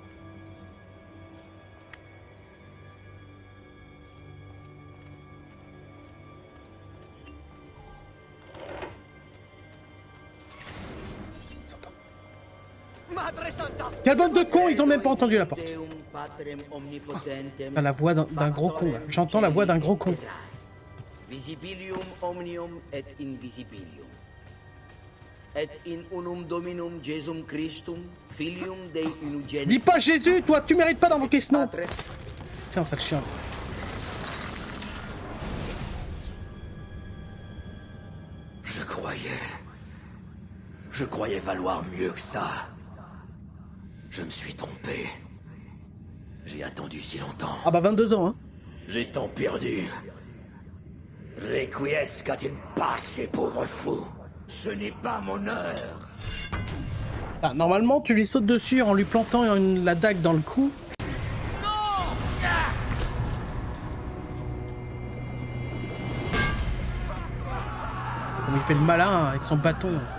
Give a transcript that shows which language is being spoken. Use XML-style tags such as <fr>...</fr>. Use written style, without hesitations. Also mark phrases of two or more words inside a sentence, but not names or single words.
<fr>Quelle bande de cons, ils ont même pas entendu la porte. Ah, la voix d'un gros con, là. J'entends la voix d'un gros con.</fr> <la>Visibilium omnium et invisibilium. Et in unum Dominum Jesum Christum, filium Dei unigenitum.</la> <fr>Dis pas Jésus, toi, tu mérites pas d'invoquer ce nom. Tiens, sale chien. Je croyais valoir mieux que ça. Je me suis trompé. J'ai attendu si longtemps. Ah bah 22 ans, hein. J'ai tant perdu.</fr> <la>Requiescat in pace,</la> <fr>pauvre fou. Ce n'est pas mon heure. Ah, normalement, tu lui sautes dessus en lui plantant la dague dans le cou. Comme il fait le malin avec son bâton.</fr>